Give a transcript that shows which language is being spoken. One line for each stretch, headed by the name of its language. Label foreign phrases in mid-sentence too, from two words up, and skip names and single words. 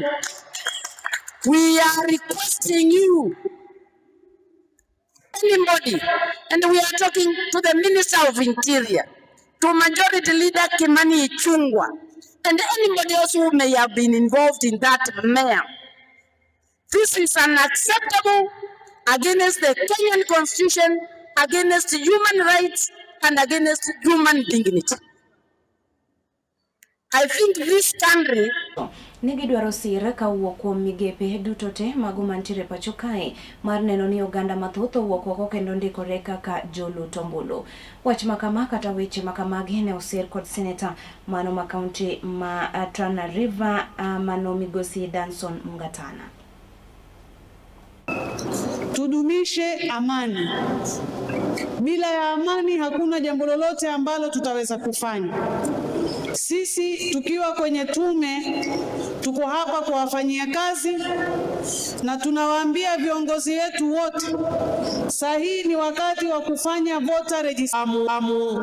English: We are requesting you, anybody, and we are talking to the Minister of Interior, to Majority Leader Kimani Ichung'wah, and anybody else who may have been involved in that mayor. This is unacceptable against the Kenyan Constitution, against human rights, and against human dignity. I think this country
Luo (Kenya and Tanzania): Nigidwaro sira kawuok kuom migepe duto te mago mantiere pacho kae mar neno ni oganda mathoth owuok oko kendo ndikore kaka joluto ombulu. Wach makama kata weche makamagi ne osir kod seneta mano ma kaunti ma Tana River mano Migosi Danson Mungatana.
Swahili: Tudumishe amani. Bila ya amani hakuna jambo lolote ambalo tutaweza kufanya. Sisi tukiwa kwenye tume tuko hapa kuwafanyia kazi na tunawaambia viongozi wetu wote sahihi ni wakati wa kufanya
English: voter registration.